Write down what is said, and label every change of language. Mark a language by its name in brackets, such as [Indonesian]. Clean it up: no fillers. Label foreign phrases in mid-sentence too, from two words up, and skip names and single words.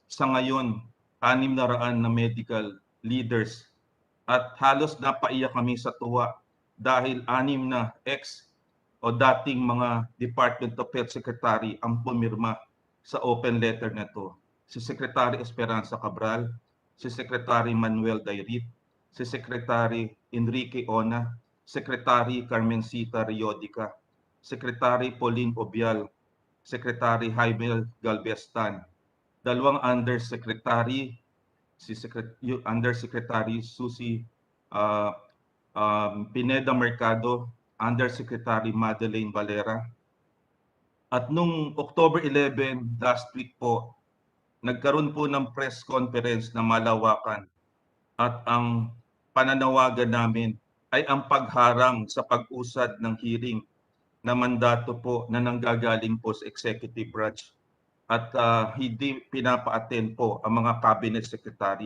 [Filipino] Sa ngayon, 600 na [English] medical leaders [Filipino] at halos napaiyak kami sa tuwa dahil 6 na ex o dating mga Department of Health Secretary ang pumirma sa [English] open letter [Filipino] na to. Si Secretary Esperanza Cabral, si Secretary Manuel Dairit, si Secretary Enrique Ona, Secretary Carmencita Riodica, Secretary Pauline Obial, Secretary Jaime Galvestan, 2 undersecretary, si Undersecretary Susie Pineda Mercado, Undersecretary Madeleine Valera. At nung October 11, [English] last week [Filipino] po, nagkaroon po ng [English] press conference [Filipino] na malawakan at ang pananawagan namin ay ang pagharang sa pag-usad ng hearing na mandato po na nanggagaling po sa [English] executive branch [Filipino] at hindi pinapa-attend po ang mga [English] cabinet secretary.